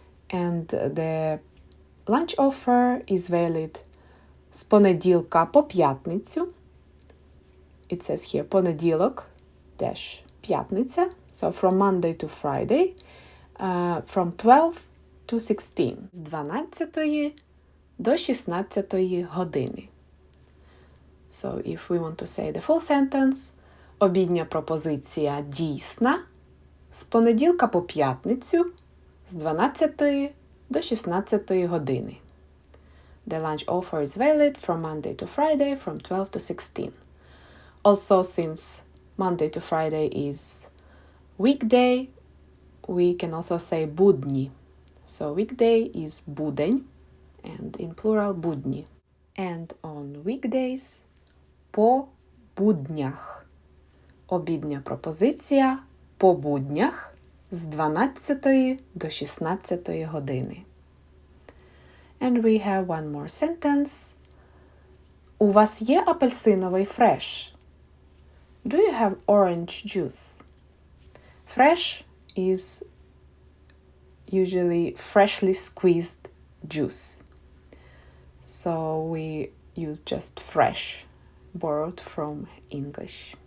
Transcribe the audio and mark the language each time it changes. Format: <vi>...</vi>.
<en>And the lunch offer is valid</en> <uk>з понеділка по п'ятницю.</uk> <en>It says here понеділок dash п'ятниця. So from Monday to Friday, from 12 to 16.</en> <uk>З 12 до 16 години.</uk> <en>So if we want to say the full sentence,</en> <uk>обідня пропозиція дійсна з понеділка по п'ятницю з 12 до 16 години.</uk> <en>The lunch offer is valid from Monday to Friday from 12 to 16. Also, since Monday to Friday is weekday, we can also say будні. So weekday is будень, and in plural будні. And on weekdays</en> <uk>по буднях. Обідня пропозиція по буднях з 12 до 16 години.</uk> <en>And we have one more sentence.</en> <uk>У вас є апельсиновий фреш?</uk> <en>Do you have orange juice? Fresh is usually freshly squeezed juice. So we use just fresh, borrowed from English.</en>